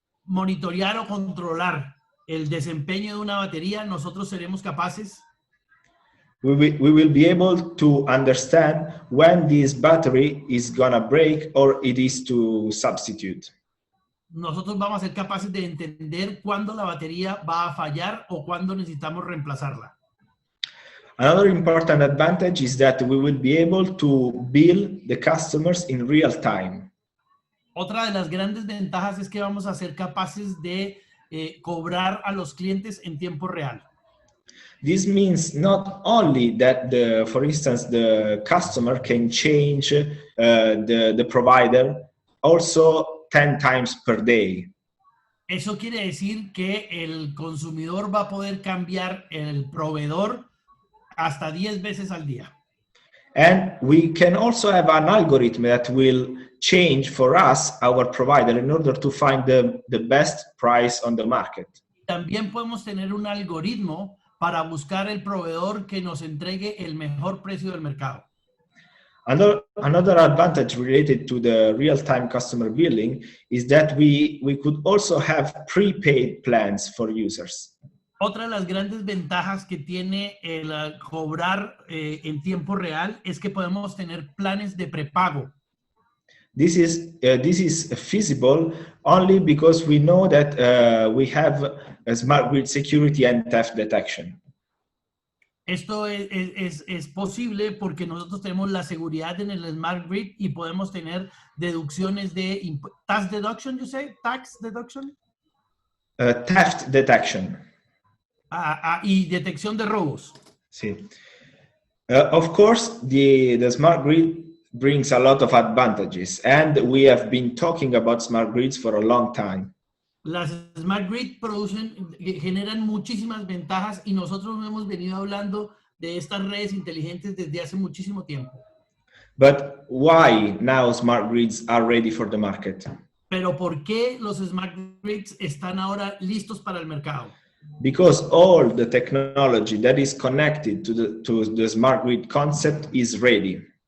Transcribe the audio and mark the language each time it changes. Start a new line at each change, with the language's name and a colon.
Spanish: monitorear o controlar el desempeño de una batería. Nosotros seremos capaces
English: we will be able to understand when this battery is gonna break or it is to substitute.
Spanish: Nosotros vamos a ser capaces de entender cuándo la batería va a fallar o cuándo necesitamos reemplazarla.
English: Another important advantage is that we will be able to bill the customers in real time.
Spanish: Otra de las grandes ventajas es que vamos a ser capaces de cobrar a los clientes en tiempo real.
English: This means not only that, for instance, the customer can change the provider also 10 times per day.
Spanish: Eso quiere decir que el consumidor va a poder cambiar el proveedor hasta 10 veces al día.
English: And we can also have an algorithm that will change for us, our provider, in order to find the best price on the market.
Spanish: También podemos tener un algoritmo para buscar el proveedor que nos entregue el mejor precio del mercado.
English: Another advantage related to the real-time customer billing is that we could also have prepaid plans for users.
Spanish: Otra de las grandes ventajas que tiene el cobrar en tiempo real es que podemos tener planes de prepago.
English: This is feasible only because we know that we have a smart grid security and theft detection.
Spanish: Esto es posible porque nosotros tenemos la seguridad en el Smart Grid y podemos tener deducciones de
English: tax deduction, you say? Tax deduction? Theft detection.
Spanish: Y detección de robos. Sí.
English: Of course, the smart grid brings a lot of advantages, and we have been talking about smart grids for a long time.
Spanish: Las Smart Grid generan muchísimas ventajas y nosotros hemos venido hablando de estas redes inteligentes desde hace muchísimo tiempo.
English: But why now smart grids are ready for the market?
Spanish: Pero ¿por qué los Smart Grids están ahora listos para el mercado?
English: Because all the technology that is connected to the smart grid concept is ready.